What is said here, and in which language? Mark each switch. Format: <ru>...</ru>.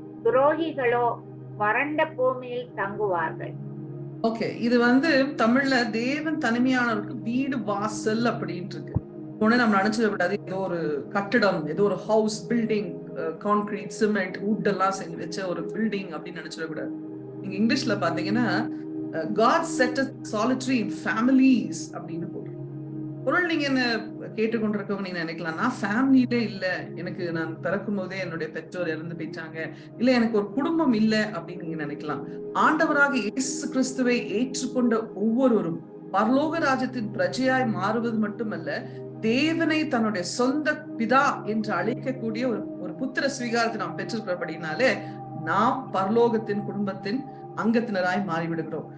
<ta>துரோகிகளோ வறண்ட பூமியில் தங்குவார்கள். ஓகே, இது தமிழ்ல தேவன் தனிமையானவருக்கு வீடு வாசல் அப்படின்ட்டு இருக்கு. உடனே நம்ம நினைச்சத விடாது ஏதோ ஒரு கட்டிடம், ஏதோ ஒரு house, building, concrete, cement, would எல்லாம் செஞ்சு வச்ச ஒரு பில்டிங் அப்படின்னு நினைச்சிட கூடாது. நீங்க இங்கிலீஷ்ல பாத்தீங்கன்னா</ta> <en>God set us solitary in families</en> <ta>அப்படின்னு போடுறோம். பொருள் நீங்க என்ன கேட்டுக்கொண்டிருக்கவங்க நீங்க நினைக்கலாம், நான் ஃபேமிலியிலே இல்ல, எனக்கு நான் பிறக்கும் போதே என்னுடைய பெற்றோர் இறந்து போயிட்டாங்க, இல்ல எனக்கு ஒரு குடும்பம் இல்ல அப்படின்னு நீங்க நினைக்கலாம். ஆண்டவராக இயேசு கிறிஸ்துவை ஏற்றுக்கொண்ட ஒவ்வொருவரும் பரலோக ராஜ்யத்தின் பிரஜையாய் மாறுவது மட்டுமல்ல, தேவனை தன்னுடைய சொந்த பிதா என்று அழைக்கக்கூடிய ஒரு புத்திர ஸ்வீகாரத்தை நாம் பெற்றிருக்கிறபடினாலே நாம் பரலோகத்தின் குடும்பத்தின் அங்கத்தினராய் மாறிவிடுகிறோம்.</ta>